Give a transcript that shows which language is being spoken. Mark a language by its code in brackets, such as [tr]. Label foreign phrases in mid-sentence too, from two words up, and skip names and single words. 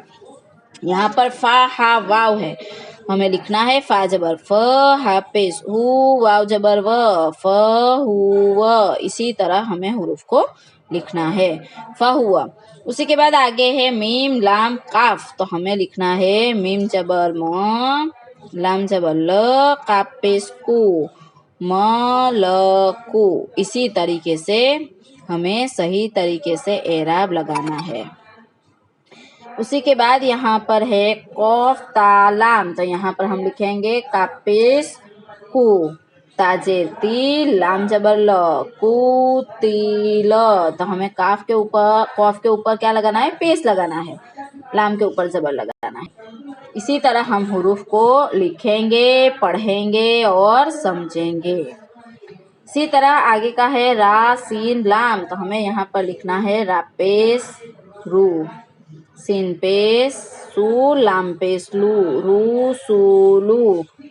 [hi] यहाँ पर फा हा वाव है, हमें लिखना है फा जबर फ, हा पेश हु, वाव जबर व, फ हु व। इसी तरह हमें हुरूफ को लिखना है, फ हुआ। उसी के बाद आगे है मीम लाम काफ, तो हमें लिखना है मीम जबर म, लाम जबर ल, काफ पेश कु, म ल कु। इसी तरीके से हमें सही तरीके से एराब लगाना है। उसी के बाद यहाँ पर है कौफ तालाम, तो यहाँ पर हम लिखेंगे कापेश कु, ताजेर ती, लाम जबर ल, कु ती ल। तो हमें काफ के ऊपर, कौफ के ऊपर क्या लगाना है? पेश लगाना है। लाम के ऊपर जबर लगाना है। इसी तरह हम हुरूफ को लिखेंगे, पढ़ेंगे और समझेंगे। इसी तरह आगे का है रा सीन लाम, तो हमें यहाँ पर लिखना है रा पेश रू, सीन पेश सू, लाम पेश लू, रू सू लू।